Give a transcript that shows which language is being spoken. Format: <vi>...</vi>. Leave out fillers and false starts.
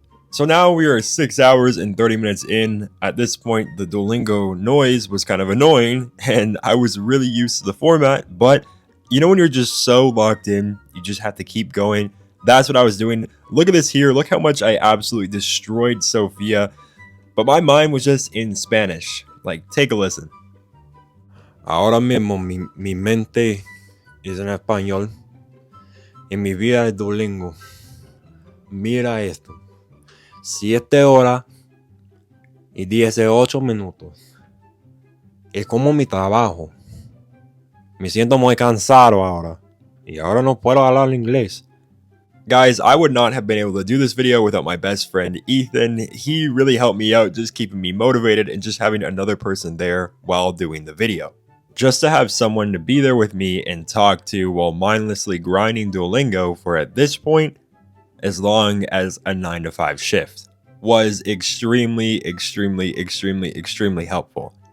<en>So now we are 6 hours and 30 minutes in. At this point, the Duolingo noise was kind of annoying and I was really used to the format. But when you're just so locked in, you just have to keep going. That's what I was doing. Look at this here. Look how much I absolutely destroyed Sophia. But my mind was just in Spanish. Like, take a listen.</en> <es>Ahora mismo mi mente es en español. En mi vida es Duolingo. Mira esto. 7 horas y 18 minutos. Es como mi trabajo. Me siento muy cansado ahora. Y ahora no puedo hablar inglés.</es> <en>Guys, I would not have been able to do this video without my best friend, Ethan. He really helped me out, just keeping me motivated and just having another person there while doing the video. Just to have someone to be there with me and talk to while mindlessly grinding Duolingo for at this point, as long as a 9-to-5 shift, was extremely helpful.</en>